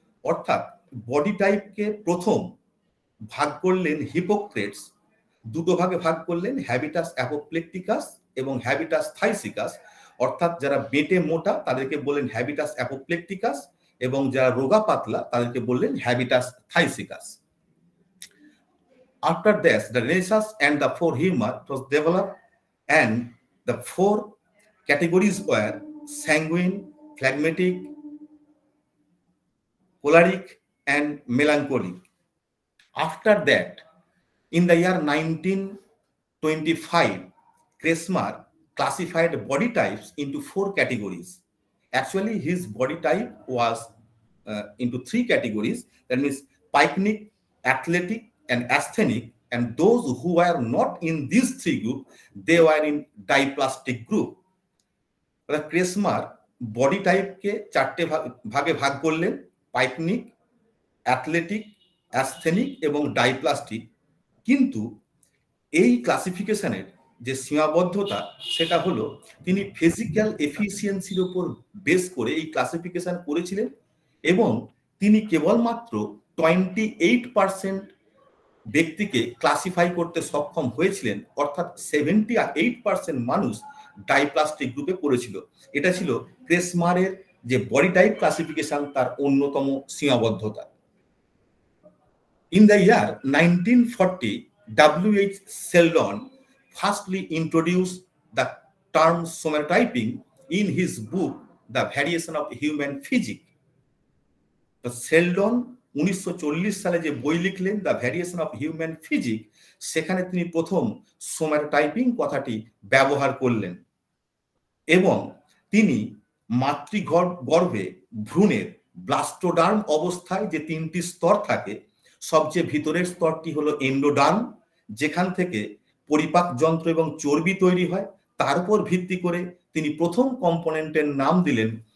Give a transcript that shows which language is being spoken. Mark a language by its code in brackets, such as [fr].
[bn] অর্থাৎ বডি টাইপকে প্রথম ভাগ করলেন হিপোক্রেটস, দুটো ভাগে ভাগ করলেন, হ্যাবিটাস অ্যাপোপ্লেকটিকাস এবং হ্যাবিটাস থাইসিকাস। অর্থাৎ যারা বেটে মোটা তাদেরকে বললেন হ্যাবিটাস অ্যাপোপ্লেকটিকাস এবং যারা রোগা পাতলা তাদেরকে বললেন হ্যাবিটাস থাইসিকাস। [en] After this, the rhesus and the four humor was developed, and the four categories were sanguine, phlegmatic, choleric, and melancholic. After that, in the year 1925, Kresmar classified body types into four categories. Actually, his body type was into three categories. That means pycnic, athletic, and asthenic. And those who were not in these three groups, they were in dysplastic group. [bn] Kresmar body type ke চারটে ভাগে ভাগ করলেন, পাইকনিক, athletic, asthenic এবং ডাইপ্লাস্টিক। কিন্তু এই ক্লাসিফিকেশনের যে সীমাবদ্ধতা সেটা হলো তিনি ফিজিক্যাল এফিসিয়েন্সির উপর বেস করে এই ক্লাসিফিকেশন করেছিলেন এবং তিনি কেবলমাত্র 28% ব্যক্তিকে ক্লাসিফাই করতে সক্ষম হয়েছিলেন, অর্থাৎ 78% মানুষ ডাইপ্লাস্টিক গ্রুপে পড়েছিল। এটা ছিল ক্রেসমারের যে বডি টাইপ ক্লাসিফিকেশন তার অন্যতম সীমাবদ্ধতা। [en] In the year 1940, W.H. Sheldon firstly introduced the term somatotyping in his book, The Variation of Human Physique. [bn] তো শেলডন 1940 সালে যে বই লিখলেন the variation of human physique, সেখানে তিনি প্রথম সোম্যাটোটাইপিং কথাটি ব্যবহার করলেন এবং তিনি মাতৃগর্ভে ভ্রূণের ব্লাস্টোডার্ম অবস্থায় যে তিনটি স্তর থাকে, সবচেয়ে ভিতরের স্তরটি হলো এন্ডোডার্ম, যেখান থেকে পরিপাক যন্ত্র এবং চর্বি তৈরি হয়, তার উপর ভিত্তি করে তিনি প্রথম কম্পোনেন্টের নাম দিলেন।